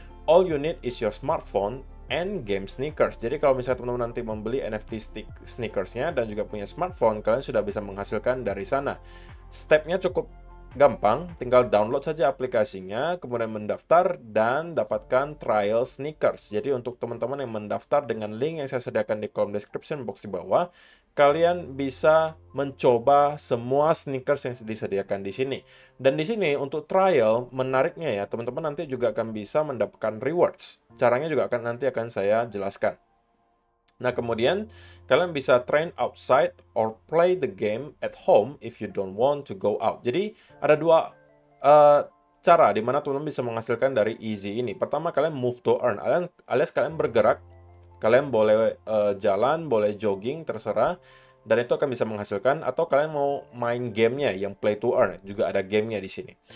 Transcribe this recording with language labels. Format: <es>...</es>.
<en>All you need is your smartphone and game sneakers.</en> <id>Jadi kalau misalnya teman-teman nanti membeli NFT sneakersnya dan juga punya smartphone, kalian sudah bisa menghasilkan dari sana. Stepnya cukup gampang, tinggal download saja aplikasinya, kemudian mendaftar dan dapatkan trial sneakers. Jadi untuk teman-teman yang mendaftar dengan link yang saya sediakan di kolom description box di bawah, kalian bisa mencoba semua sneakers yang disediakan di sini. Dan di sini untuk trial, menariknya ya, teman-teman nanti juga akan bisa mendapatkan rewards. Caranya juga nanti akan saya jelaskan. Nah, kemudian kalian bisa</id> <en>train outside or play the game at home if you don't want to go out.</en> <id>Jadi, ada dua cara di mana teman-teman bisa menghasilkan dari Easy ini. Pertama, kalian move to earn, alias kalian bergerak. Kalian boleh jalan, boleh jogging, terserah. Dan itu akan bisa menghasilkan, atau kalian mau main gamenya yang play to earn, juga ada gamenya di sini.</id>